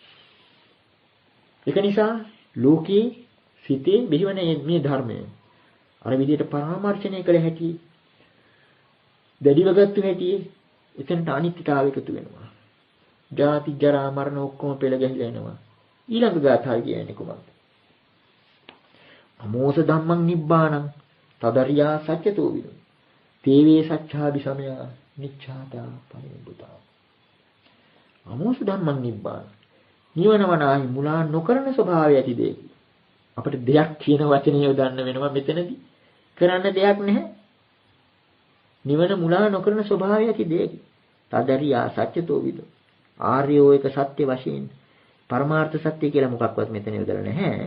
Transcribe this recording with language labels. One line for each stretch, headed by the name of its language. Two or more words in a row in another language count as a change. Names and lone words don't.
Sinhala: ඒක නිසා ලෝකයේ සිතේ බිහිවන මේ ධර්මය අර විදිහට පරාමර්ශණය කළ හැකි දැඩිව ගත්ත හැටි එතනට අනිත්‍යතාවය එකතු වෙනවා. ජාති ජරා මරණ ඔක්කොම පෙළ ගැහිලා එනවා. ඊළඟ ගාථාව කියන්නේ කොහොමද?
Pali: අමෝස ධම්මං නිබ්බාණං තදරියා සත්‍යතෝ විනු. තේවේ සච්ඡාදි සමයා නිච්ඡාදා පරිබුතා. අමෝස ධම්මං නිබ්බාණ.
Sinhala: නිවනවනාහි මුලා නොකරන ස්වභාවය ඇති දෙයක්. අපිට දෙයක් කියන වචනේ යොදන්න වෙනවා මෙතනදී. කරන්න දෙයක් නැහැ. නිවන මුලා නොකරන ස්වභාවය ඇති දෙයක්.
Pali: තදරියා සත්‍යතෝ විදු.
Sinhala: ආර්යෝ එක සත්‍ය වශයෙන් පරමාර්ථ සත්‍ය කියලා මොකක්වත් මෙතන යොදලා නැහැ.